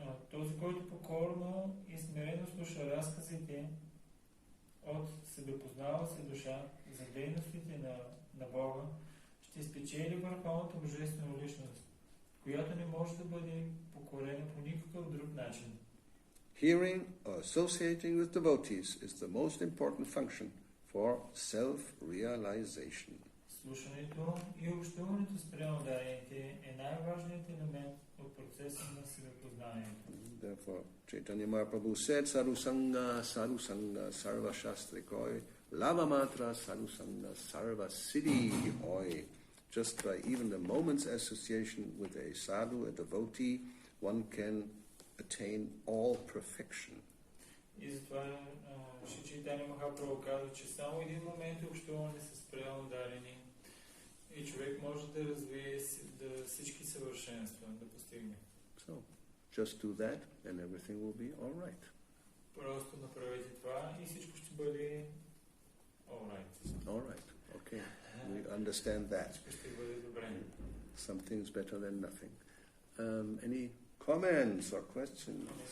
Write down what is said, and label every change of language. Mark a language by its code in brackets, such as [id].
[bg] Този, който покорно и смирено слуша разказите от себепознала си душа за дейностите на Бога, ще спечели Върховната Божествена Личност, която не може да бъде покорена по никакъв друг начин. [en] Hearing or associating with devotees is the most important function for self-realization. [bg] Слушането и общуването с преодарените е най-важният елемент от процеса на себепознанието. [en] Therefore, Chaitanya Mahaprabhu said, [sa] Sarusanga, Sarusanga, Sarva Shastrikoi, Lavamatra, Sarusanga, Sarva Siddhi Oi. [en] Just by even a moment's association with a sadhu, a devotee, one can attain all perfection. [bg] И затова Шри Чайтanya Махапрабху казва, че само един момент общуване с преодарени и човек може да развие всички съвършенства, да постигне. [en] So, just do that and everything will be all right. [bg] Просто направете това и всичко ще бъде [en] all right. All right, okay. We understand that. [bg] Всичко ще бъде добре. [en] Something's better than nothing. Any comments or questions?